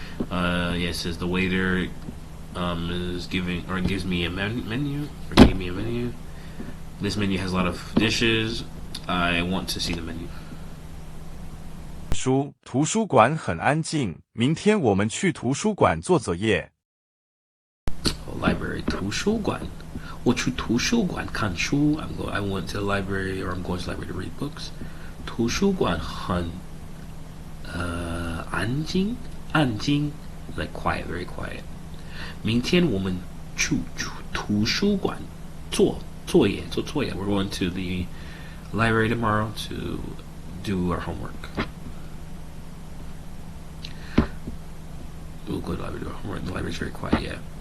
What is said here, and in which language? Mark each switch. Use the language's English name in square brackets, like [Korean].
[English] Yes, as the waiter is gives me a menu, or gave me a menu. This menu has a lot of dishes. I want to see the menu. [Chinese] 图书馆很安静，明天我们去图书馆做作业。 Library 图书馆，我去图书馆看书。 [English] I went to the library, or I'm going to the library to read books. [Chinese] 图书馆很安静 [English] like quiet, very quiet. [Chinese] 明天我们去图书馆做作业。 [English] We're going to the library tomorrow to do our homework. We'll go to the library to do our homework. The library's very quiet, yeah.